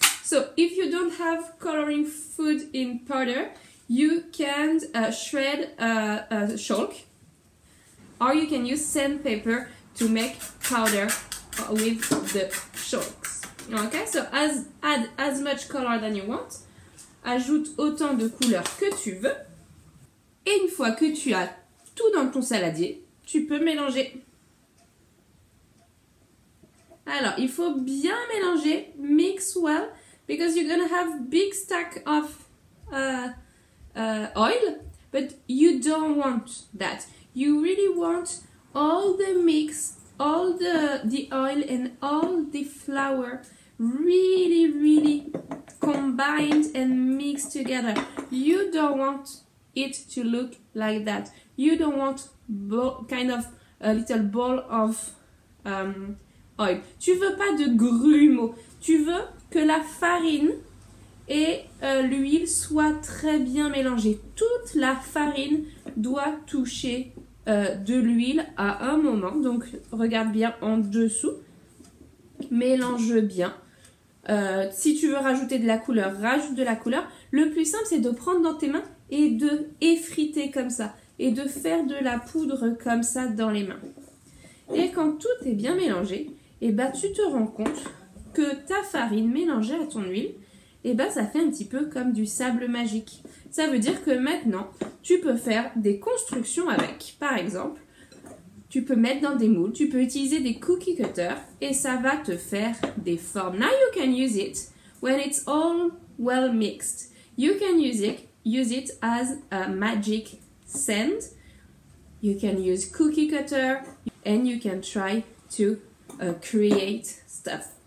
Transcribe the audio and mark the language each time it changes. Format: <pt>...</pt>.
<en>So, if you don't have coloring food in powder, you can shred chalk. Or you can use sandpaper to make powder with the chalks. Okay, so add as much color than you want.</en> <fr>Ajoute autant de couleurs que tu veux. Et une fois que tu as tout dans ton saladier, tu peux mélanger. Alors, il faut bien mélanger,</fr> <en>mix well, because you're gonna have big stack of oil, but you don't want that. You really want all the mix, all the oil and all the flour really combined and mixed together. You don't want it to look like that. You don't want kind of a little ball of oil.</en> <fr>Tu veux pas de grumeaux. Tu veux que la farine et l'huile soient très bien mélangées. Toute la farine doit toucher de l'huile à un moment. Donc regarde bien en dessous. Mélange bien. Si tu veux rajouter de la couleur, rajoute de la couleur. Le plus simple, c'est de prendre dans tes mains et de effriter comme ça. Et de faire de la poudre comme ça dans les mains. Et quand tout est bien mélangé, et ben tu te rends compte que ta farine mélangée à ton huile, et ben ça fait un petit peu comme du sable magique. Ça veut dire que maintenant, tu peux faire des constructions avec. Par exemple, tu peux mettre dans des moules, tu peux utiliser des cookie cutters et ça va te faire des formes.</fr> <en>Now you can use it when it's all well mixed. You can use it as a magic sand. you can use cookie cutter, and you can try to create stuff.</en>